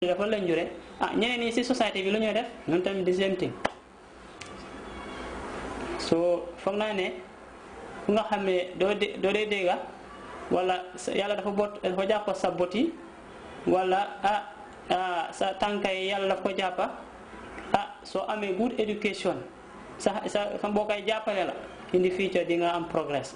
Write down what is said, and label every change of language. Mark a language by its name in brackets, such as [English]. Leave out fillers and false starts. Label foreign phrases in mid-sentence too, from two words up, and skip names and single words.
[Wolof] dafa lañu rek ñeneen ñi ci société bi lu ñuy def ñun tamit [English] the same thing. [Wolof] So foog naa ne ku nga xam ne doo dee dégga wala yàlla dafa jàpp sa bot yi wala sa tànka yi yàlla daf ko jàppa soo amee [English] good education [Wolof] sa mbokkay jàppale la [English] in the future [Wolof] di nga am progress.